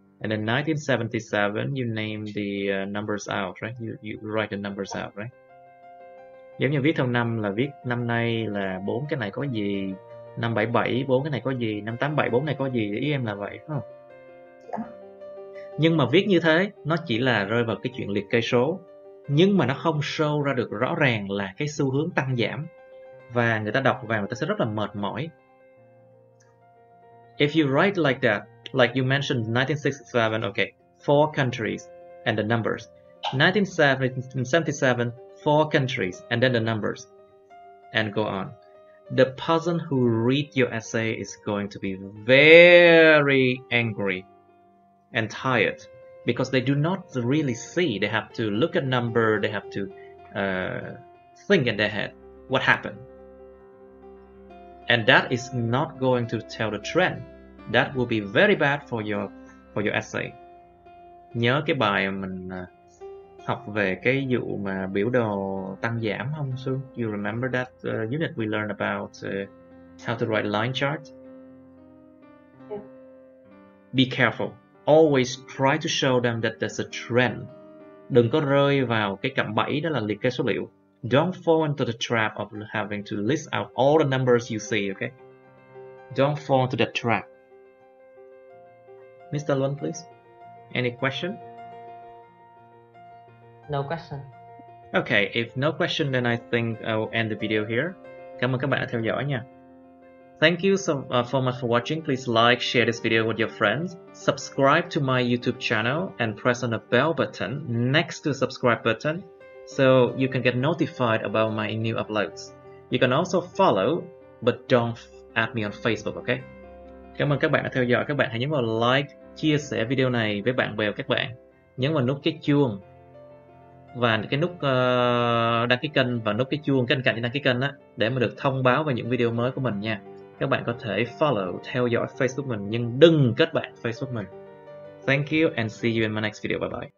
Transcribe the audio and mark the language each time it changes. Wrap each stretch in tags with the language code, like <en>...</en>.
<en>And then 1977, you name the numbers out, right? You write the numbers out, right?</en> <vi>Giống như viết theo năm là viết năm nay là 4 cái này có gì, năm 77 4 cái này có gì, năm 87 4 này có gì, ý em là vậy, phải không? Dạ. Nhưng mà viết như thế nó chỉ là rơi vào cái chuyện liệt kê số, nhưng mà nó không show ra được rõ ràng là cái xu hướng tăng giảm, và người ta đọc vào người ta sẽ rất là mệt mỏi.</vi> <en>If you write like that, like you mentioned 1967, okay, 4 countries and the numbers. 1977, 4 countries and then the numbers, and go on. The person who read your essay is going to be very angry and tired because they do not really see. They have to look at number. They have to think in their head what happened, and that is not going to tell the trend. That will be very bad for your essay.</en> <vi>Nhớ cái bài mình học về cái vụ mà biểu đồ tăng giảm không Sương?</vi> <en>You remember that unit we learned about how to write line chart? Yeah. Be careful. Always try to show them that there's a trend.</en> <vi>Đừng có rơi vào cái cạm bẫy đó là liệt kê số liệu.</vi> <en>Don't fall into the trap of having to list out all the numbers you see, okay? Don't fall into that trap. Mr. Luân, please. Any question? No question. Okay, if no question, then I think I'll end the video here.</en> <vi>Cảm ơn các bạn đã theo dõi nha.</vi> <en>Thank you so much for watching. Please like, share this video with your friends. Subscribe to my YouTube channel and press on the bell button next to the subscribe button so you can get notified about my new uploads. You can also follow, but don't add me on Facebook, okay?</en> <vi>Cảm ơn các bạn đã theo dõi. Các bạn hãy nhấn vào like, chia sẻ video này với bạn bè của các bạn. Nhấn vào nút cái chuông và cái nút đăng ký kênh và nút cái chuông cạnh cạnh đăng ký kênh á, để mà được thông báo về những video mới của mình nha. Các bạn có thể follow, theo dõi Facebook mình nhưng đừng kết bạn Facebook mình.</vi> <en>Thank you and see you in my next video. Bye bye.</en>